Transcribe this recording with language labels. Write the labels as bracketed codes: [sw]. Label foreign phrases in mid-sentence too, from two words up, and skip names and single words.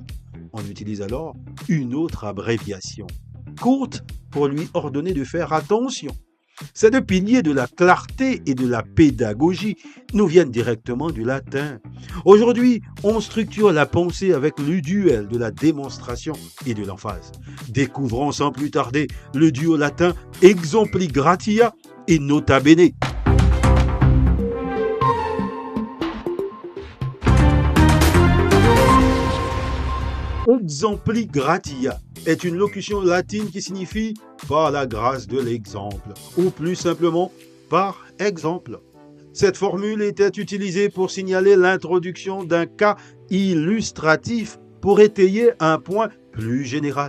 [fr] On utilise alors une autre abréviation, courte, pour lui ordonner de faire attention. Ces deux piliers de la clarté et de la pédagogie nous viennent directement du latin. Aujourd'hui, on structure la pensée avec le duel de la démonstration et de l'emphase. Découvrons sans plus tarder le duo latin [la] exempli gratia [fr] et [la] nota bene. Exempli gratia [fr] est une locution latine qui signifie « par la grâce de l'exemple » ou plus simplement « par exemple ». Cette formule était utilisée pour signaler l'introduction d'un cas illustratif pour étayer un point plus général.